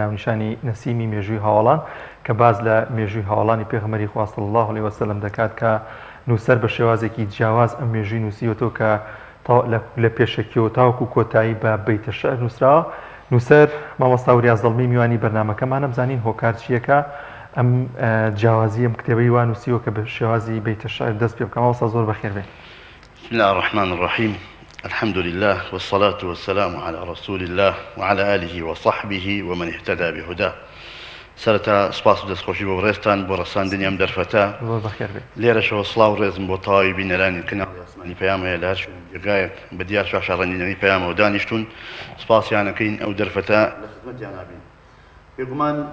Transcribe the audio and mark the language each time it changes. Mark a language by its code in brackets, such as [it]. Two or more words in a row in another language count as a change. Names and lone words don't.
[ckb] ناونیشانی نەسیمی مێژووی هاوڵان کە باز لە مێژووی هاوڵانی پێغەمبەری خوا [ar] صلی الله علیه وسلم [ckb] دەکات کە نووسەر بە شێوازێکی جیاواز ئەم مێژووی نووسیوەتەوە کە لە پێشەکیەوە تاوەکو کۆتایی بە بەیتە شەعر نووسراوە. نووسەر مامۆستا وریاز دڵمی میوانی بەرنامەکەمانە بزانین هۆکار چیەکە ئەم جیاوازی ئەم کتێبەی وان نووسیوە کە بە شێوازی بەیتە شەعر دەست پێ بکەم. مامۆستا زۆر بەخێر بێ. [ar] بسم الله الرحمن الرحيم. الحمد لله والصلاة والسلام على رسول الله وعلى آله وصحبه ومن اهتدى بهداه. [ckb] سرتا سپاس و دەستخۆشی بۆ ڕێستان بۆ ڕەساندنی ئەم دەرفەتە لێرەشەوە سڵاو ڕێزم بۆ تەواوی بینەرانی کەناڵی ئاسمانی پەیام هەیە لە هەر جێگایەک بە دیار شاشەڕەنینەوەی پەیامەوە دانیشتون سپاسیانەکەین ئەو دەرفەتە لە خزمەتیان نابین.